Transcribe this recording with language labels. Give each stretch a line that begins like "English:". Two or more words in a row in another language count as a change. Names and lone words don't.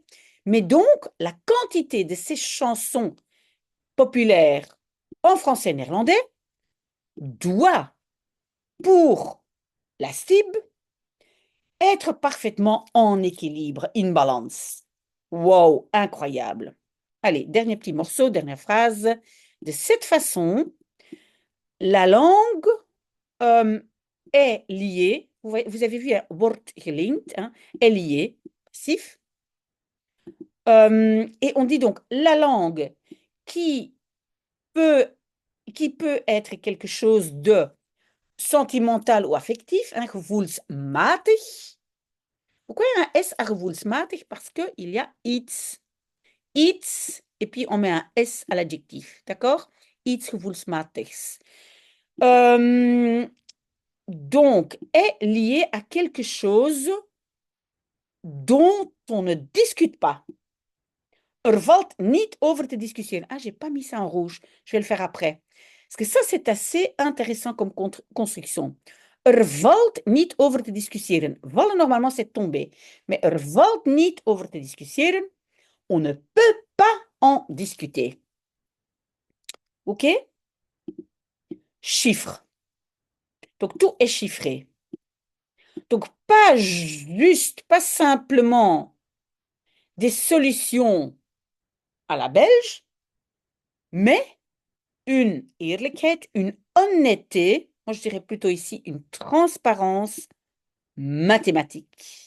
French: Mais donc, la quantité de ces chansons populaires en français néerlandais doit, pour la STIB, être parfaitement en équilibre,
Dutch: in balance.
French: Wow, incroyable. Allez, dernier petit morceau, dernière phrase. De cette façon, la langue est liée. Vous avez vu,
Dutch: wordt gelinkt,
French: hein, est liée, passif. Et on dit donc la langue qui peut être quelque chose de sentimental ou affectif, hein, gevoelsmatig. Pourquoi il y a un S à gevoelsmatig? Parce qu'il y a iets. Iets, et puis on met un S à l'adjectif, d'accord?
Dutch: Iets gevoelsmatigs.
French: donc est lié à quelque chose dont on ne discute pas.
Dutch: Er valt niet over te discussiëren.
French: Ah, j'ai pas mis ça en rouge. Je vais le faire après. Parce que ça, c'est assez intéressant comme construction.
Dutch: Er valt niet over te discussiëren.
French: Vallen, normalement, c'est tomber.
Dutch: Mais er valt niet over te discussiëren.
French: On ne peut pas en discuter. OK? Chiffre. Donc, tout est chiffré. Donc, pas juste, pas simplement des solutions à la belge, mais une eerlijkheid, une honnêteté, moi je dirais plutôt ici une transparence mathématique.